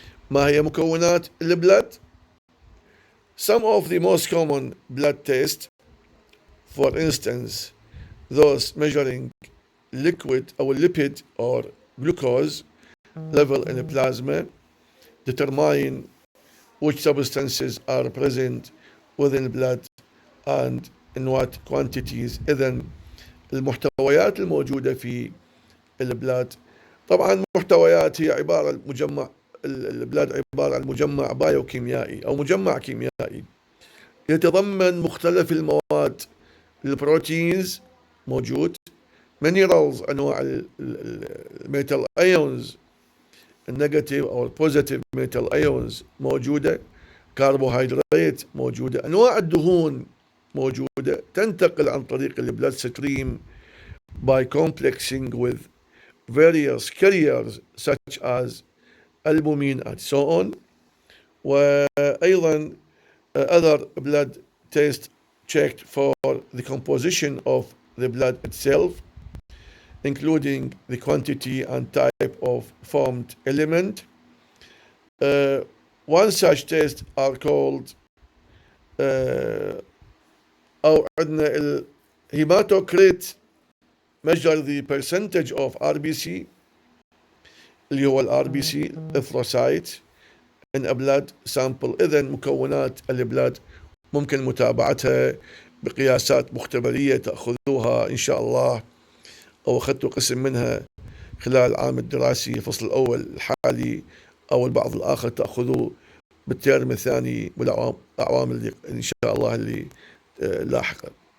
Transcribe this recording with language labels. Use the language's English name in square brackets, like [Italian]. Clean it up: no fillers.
[Arabic] ما هي مكونات البلد؟ [English] Some of the most common blood tests, for instance, those measuring liquid or lipid or glucose level in the plasma, determine which substances are present within blood and in what quantities. [Arabic] إذن المحتويات الموجودة في البلاد، طبعا محتويات هي عبارة مجمع البلاد عبارة عن مجمع بايوكيميائي أو مجمع كيميائي يتضمن مختلف المواد. البروتينز موجود، مينرالز أنواع الميتال ايونز النيجاتيف أو البوزيتيف ميتال ايونز موجودة، كربوهيدرات موجودة، أنواع الدهون موجودة تنتقل عن طريق البلاد ستريم [English] by complexing with various carriers such as albumin and so on. [Arabic] وأيضا [English] other blood tests checked for the composition of the blood itself, including the quantity and type of formed element. One such test are called [Arabic] أو عندنا الهيماتوكريت [English] measure the percentage of RBC [Arabic] اللي هو [English] RBC erythrocyte in a blood sample. [Arabic] إذن مكونات البلاد ممكن متابعتها بقياسات مختبرية تأخذوها إن شاء الله أو أخذتوا قسم منها خلال العام الدراسي الفصل الأول الحالي، أو البعض الآخر تأخذوه بالترم الثاني والأعوام اللي إن شاء الله اللي لاحقا.